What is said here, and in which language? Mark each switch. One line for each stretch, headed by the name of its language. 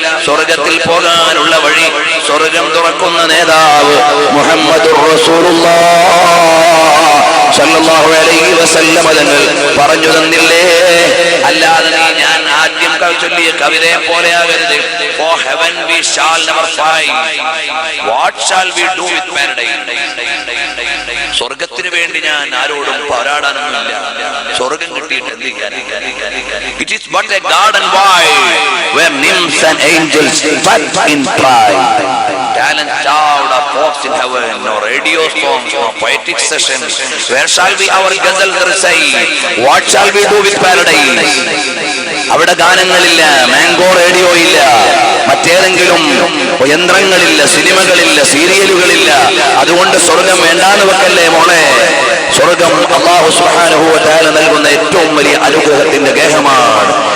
Malayalam: സ്വർഗത്തിൽ പോകാനുള്ള വഴി സ്വർഗം തുറക്കുന്ന നേതാവ് മുഹമ്മദുർ റസൂലുള്ളാഹ്
Arabic: സല്ലല്ലാഹു അലൈഹി വസല്ലം
Malayalam: തങ്ങൾ പറഞ്ഞു തന്നില്ലേ? അല്ലാതെ നീ ഞാൻ ആദ്യം ചൊല്ലിയ കവിതയെ പോലെയാകരുത്.
English: For heaven we shall never find, what shall we do with paradise?
Malayalam: സ്വർഗത്തിന് വേണ്ടി ഞാൻ ആരോടും പോരാടാനൊന്നുമില്ല. സ്വർഗം കിട്ടിയിട്ട് എന്ത് ചെയ്യാൻ?
English: It is but a garden wide where nymphs and angels fight in pride. Talent child of folks in heaven, no radio songs, no poetic sessions. Where shall we our ghazal recite? What shall we do with paradise?
Malayalam: അവിടെ ഗാനങ്ങളില്ല, mango radio ഇല്ല, മറ്റേതെങ്കിലും യന്ത്രങ്ങളില്ല, സിനിമകളില്ല, സീരിയലുകളില്ല. അതുകൊണ്ട് സ്വർഗം വേണ്ടാന്ന് വെക്കല്ലേ മോളെ. സ്വർഗം അല്ലാഹു
Arabic: സുബ്ഹാനഹു വ തആല
Malayalam: നൽകുന്ന ഏറ്റവും വലിയ അനുഗ്രഹത്തിന്റെ ഗേഹമാണ്.